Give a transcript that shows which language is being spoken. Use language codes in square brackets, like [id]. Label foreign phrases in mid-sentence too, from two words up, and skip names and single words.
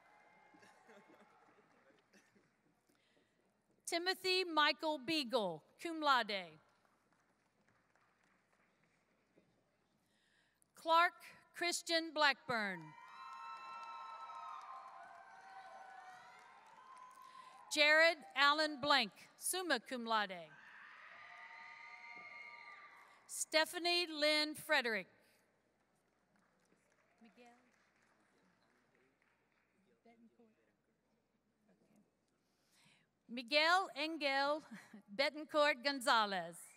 [en] Timothy Michael Beagle, [la] cum laude. [en] Clark Christian Blackburn. Jared Allen Blank, [la] summa cum laude. [en] Stephanie Lynn Frederick. Miguel Engel Betancourt Gonzalez.